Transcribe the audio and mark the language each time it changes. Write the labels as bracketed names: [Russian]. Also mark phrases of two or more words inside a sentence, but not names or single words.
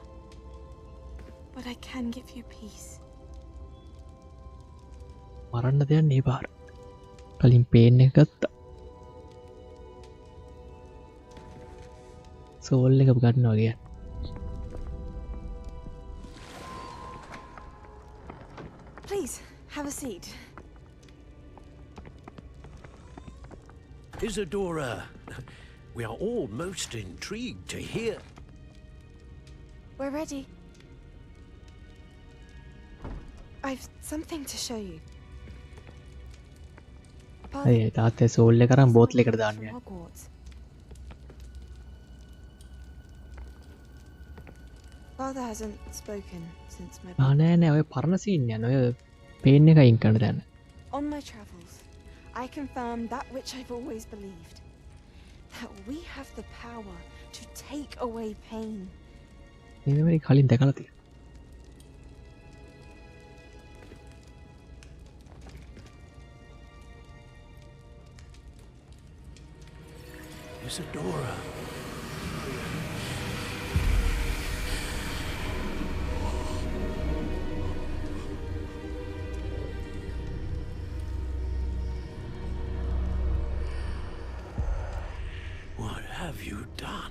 [English] But I can give you peace. [Sinhala] මරන්න දෙයක් නේ පාර. කලින් පේන් එක ගත්තා. සෝල් එක ගන්නවා කියන්නේ. [English] Please, have a seat. Isadora, we are all most intrigued to hear. We're ready. I've something to show you. [Sinhala] අය තාත්තේ සෝල් එක කරන් බෝතල් එකට දාන්නේ. [English] Hogwarts. Father hasn't spoken since my [Sinhala] නෑ නෑ ඔය පරණ සීන් යන ඔය පේන් එක අයින් කරන්න දැන්. [English] On my travels, I confirmed that which I've always believed. That we have the power to take away pain. [Sinhala] මේ මෙමරි කලින් දැකලා තියෙනවා. [English] Isadora. What have you done?